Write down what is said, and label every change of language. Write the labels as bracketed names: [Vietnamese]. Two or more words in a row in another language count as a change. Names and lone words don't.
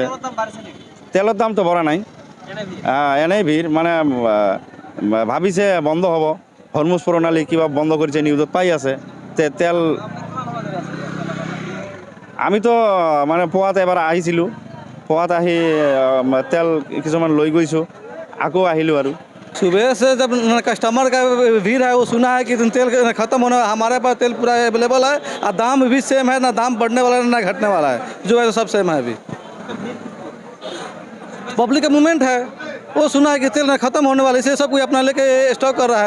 [Assamese] তেলৰ দামটো বঢ়া নাই, এনেই ভিৰ মানে ভাবিছে বন্ধ হ'ব, হৰমুজ প্ৰণালী কিবা বন্ধ কৰিছে নিউজত পাই আছে। তেল আমিতো মানে পুৱাত এবাৰ আহিছিলোঁ, পুৱাত আহি তেল কিছুমান লৈ গৈছোঁ, আকৌ আহিলোঁ আৰু। [Hindi] सुबह से जब कस्टमर का भीड़ है, वो सुना है कि तेल खत्म होने, हमारे पास तेल पूरा अवेलेबल है और दाम भी सेम है, ना दाम बढ़ने वाला है ना घटने वाला है, जो है सब सेम है। अभी पब्लिक का मूवमेंट है, वो सुना है कि तेल खत्म होने वाला है, इसे सब कोई अपना लेके स्टॉक कर रहा है।